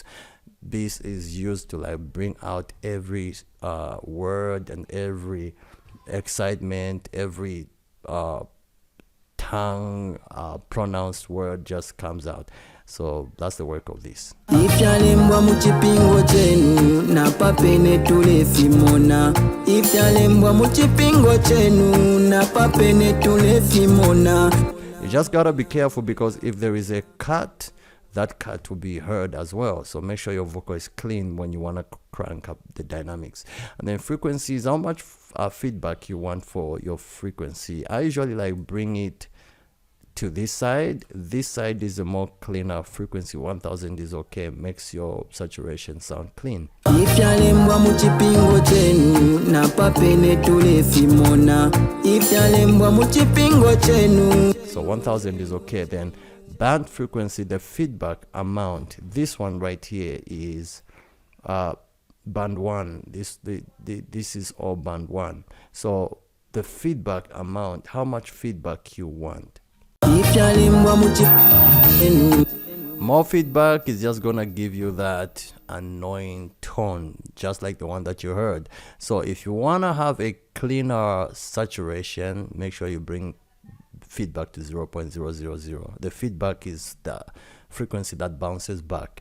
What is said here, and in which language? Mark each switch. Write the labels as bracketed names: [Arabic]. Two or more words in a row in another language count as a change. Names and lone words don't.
[English] This is used to like bring out every word and every excitement, every tongue pronounced word just comes out. So that's the work of this. [Bemba] ifyalembwa mu kipingo kyenu napape ne tulefimona. Ifyalembwa mu kipingo kyenu napape ne tulefimona. [English] You just gotta be careful, because if there is a cut, that cut will be heard as well. So make sure your vocal is clean when you want to crank up the dynamics. And then frequency is how much feedback you want for your frequency. I usually like bring it to this side. This side is a more cleaner frequency. 1000 is okay, makes your saturation sound clean. [Bemba] Ifyalembwa mu kipingo kyenu napape ne tulefimona. Ifyalembwa mu kipingo kyenu. [English] So 1000 is okay. Then band frequency, the feedback amount, this one right here is band 1. This is all band 1. So the feedback amount, how much feedback you want. [Bemba] Ifyalembwa mu kipingo. [English] More feedback is just gonna give you that annoying tone, just like the one that you heard. So if you wanna have a cleaner saturation, make sure you bring feedback to 0.000. The feedback is the frequency that bounces back.